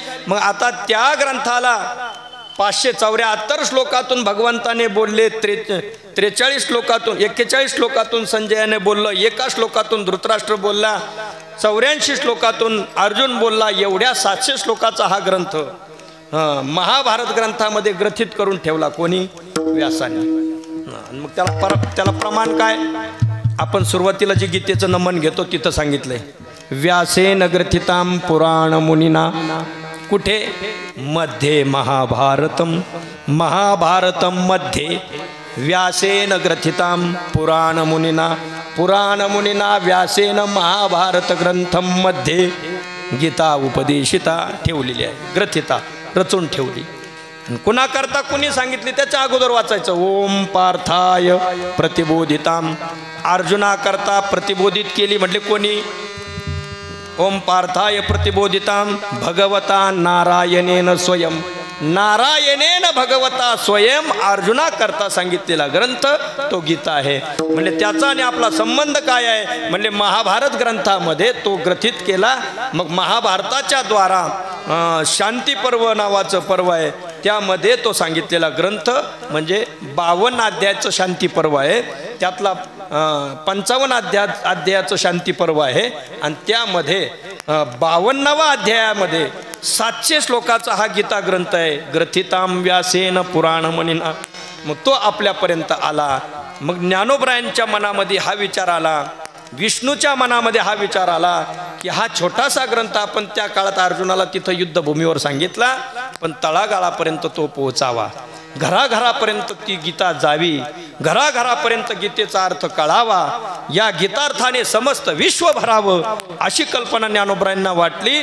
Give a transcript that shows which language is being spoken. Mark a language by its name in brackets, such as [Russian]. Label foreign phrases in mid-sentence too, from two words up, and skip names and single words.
[Marathi] मग आता त्या ग्रंथाला 574 श्लोकातून भगवंताने बोलले, 43 श्लोकातून, 41 श्लोकातून संजयाने बोललं, एका श्लोकातून धृतराष्ट्र बोलला, 84 श्लोकातून अर्जुन बोलला. एवढ्या 700 श्लोकाचा हा ग्रंथ महाभारत ग्रंथामध्ये ग्रथित करून ठेवला. कोणी? व्यासाने. मग त्याला प्रमाण काय? आपण सुरुवातीला जे गीतेचं नमन घेतो तिथं सांगितलंय, [Sanskrit] व्यासेन ग्रथिताम पुराण मुनिना. [Marathi] कुठे? [Sanskrit] मध्ये महाभारतम, महाभारतम मध्ये व्यासेन ग्रथिताम पुराण मुनिना, पुराण मुनिना व्यासेन महाभारत ग्रंथम मध्ये गीता उपदेशिता [Marathi] ठेवलेली आहे, ग्रथिता रचून ठेवली. कुणाकरता कुणी सांगितली त्याच्या अगोदर वाचायचं, [Sanskrit] ओम पार्थाय प्रतिबोधिताम. [Marathi] अर्जुनाकरता प्रतिबोधित केली म्हटले कोणी? [Sanskrit] ओम पार्थाय प्रतिबोधिताम भगवता नारायणेन स्वयं. [Marathi] नारायणेन भगवता स्वयं अर्जुना करता सांगितलेला ग्रंथ तो गीता आहे. म्हणजे त्याचा आणि आपला संबंध काय आहे? म्हणजे महाभारत ग्रंथामध्ये तो ग्रथित केला. मग महाभारताच्या द्वारा शांती पर्व नावाचं पर्व आहे, त्यामध्ये तो सांगितलेला ग्रंथ म्हणजे 52 अध्यायाचं शांती पर्व आहे. त्यातला 55 अध्यायाचं शांती पर्व आहे आणि त्यामध्ये 52व्या अध्यायामध्ये 700 श्लोकाचा हा गीता ग्रंथ आहे. [Sanskrit] ग्रथिताम व्यासेन पुराण मुनिना. [Marathi] मग तो आपल्यापर्यंत आला. मग ज्ञानोबरायांच्या मनामध्ये हा विचार आला, विष्णूच्या मनामध्ये हा विचार आला की हा छोटासा ग्रंथ आपण त्या काळात अर्जुनाला तिथं युद्धभूमीवर सांगितला, पण तळागाळापर्यंत तो पोहोचावा. घराघरापर्यंत ती गीता जावी, घराघरापर्यंत गीतेचा अर्थ कळावा, या गीतार्थाने समस्त विश्व भरावं अशी कल्पना ज्ञानोबरायांना वाटली.